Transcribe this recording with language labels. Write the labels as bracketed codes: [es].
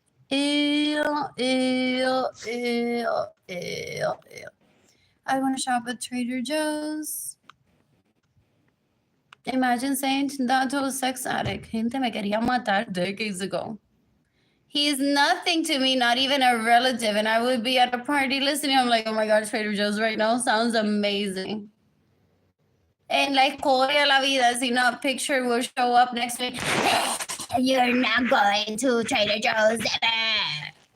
[en] Ew, ew, ew, ew, ew. I want to shop at Trader Joe's. Imagine saying that to a sex addict. [es] Gente, me quería matar decades ago. [en] He is nothing to me, not even a relative. And I would be at a party listening. I'm like, oh my God, Trader Joe's right now sounds amazing. And like, Korea la vida, si no, a picture will show up next to me. You're not going to Trader Joe's ever.